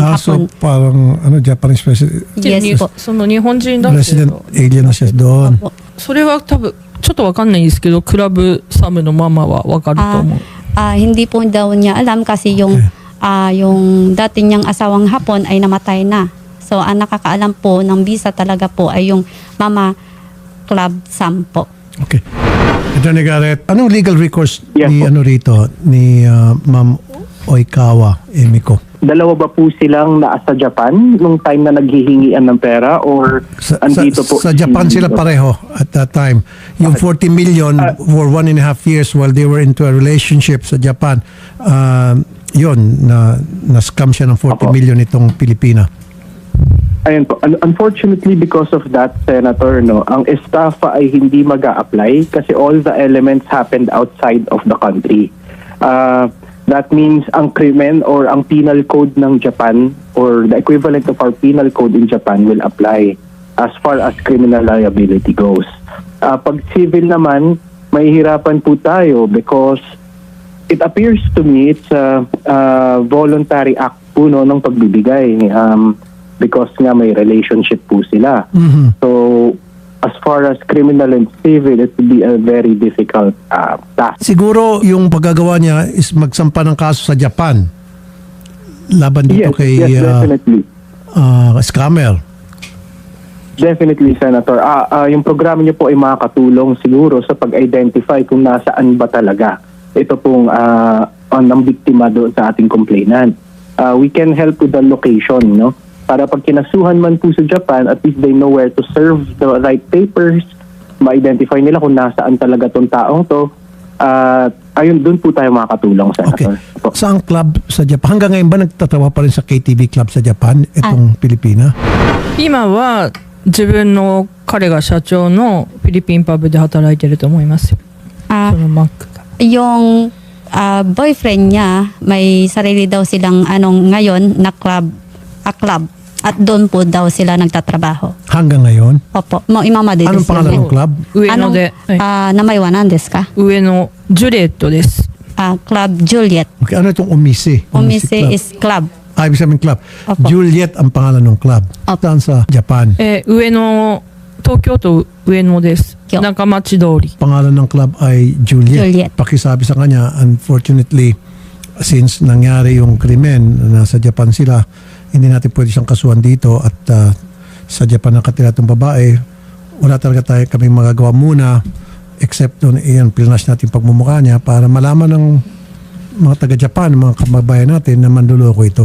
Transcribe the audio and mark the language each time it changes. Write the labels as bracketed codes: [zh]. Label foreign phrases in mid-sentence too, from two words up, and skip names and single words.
[tl] So Hapon. parang [en] Japanese president, [tl] Yes po. [ja] その日本人男性 resident と [tl] alien na siya doon. [ja] それは多分ちょっとわかんないんですけど、クラブサムのママはわかると思う。 [tl] Hindi po daw niya alam kasi yung dati niyang asawang Hapon ay namatay na. So, ang nakakaalam po ng visa talaga po ay yung Mama Club Sam po. Okay. Attorney Garrett, anong [en] legal recourse [tl] Yes, ni po. rito ni Ma'am Oikawa Emiko? Dalawa ba po silang nasa Japan nung time na naghihingian ng pera or andito po? Sa Japan sila pareho [en] at that time. [tl] Yung 40 million [en] for 1.5 years while they were into a relationship [tl] sa Japan, yun, na-scam siya ng 40 million itong Pilipina. Ayun po. [en] Unfortunately, because of that, [tl] Senator, ang estafa ay hindi mag-a-apply kasi [en] all the elements happened outside of the country. That means [tl] ang krimen [en] or ang penal code ng Japan or the equivalent of our penal code in Japan will apply as far as criminal liability goes. [tl] Pag civil naman, mahihirapan po tayo [en] because it appears to me it's a voluntary act [tl] po ng pagbibigay. Because nga may relationship po sila. [en] So, as far as criminal and civil, it would be a very difficult task. [tl] Siguro yung paggagawa niya is magsampa ng kaso sa Japan laban dito kay [en] yes, definitely. Scammer. Definitely, Senator. [tl] Yung programa niyo po ay makakatulong siguro sa pag-identify kung nasaan ba talaga ito pong ang biktima doon sa ating complainant. [en] We can help with the location, no? [tl] Para pag kinasuhan man po sa Japan, [en] at least they know where to serve the right papers, [tl] ma-identify nila kung nasaan talaga tong taong to. Ayun, doon po tayo makakatulong, Okay. Senator. Po. Saan club sa Japan? Hanggang ngayon ba nagtatawa pa rin sa KTV club sa Japan itong Pilipina? [ja] 今は自分の彼が社長のフィリピンパブで働いてると思いますよ。 [tl] Ah, [ja] そのマックが。 [tl] yung boyfriend niya, may sarili daw silang ngayon na club. At doon po daw sila nagtatrabaho. Hanggang ngayon? Opo. Imama de Anong pangalan ng club? [ja] 上野で、名前は何ですか？上野ジュリエットです。 [tl] Club Juliet. Okay, ano itong Umise? Umise Club. [en] is club. [tl] Ibig sabihin club. Opo. Juliet ang pangalan ng club. Saan sa Japan? [ja] 上野、東京都上野です。よ中町通り。 [tl] Pangalan ng club ay Juliet. Juliet. Pakisabi sa kanya, unfortunately, since nangyari yung krimen, nasa Japan sila, hindi natin pwede siyang kasuhan dito at sa Japan nakatira itong babae, wala talaga kaming magagawa muna except doon, pilinas natin pagmumukha niya para malaman ng mga taga-Japan, mga kababayan natin na manluloko ito.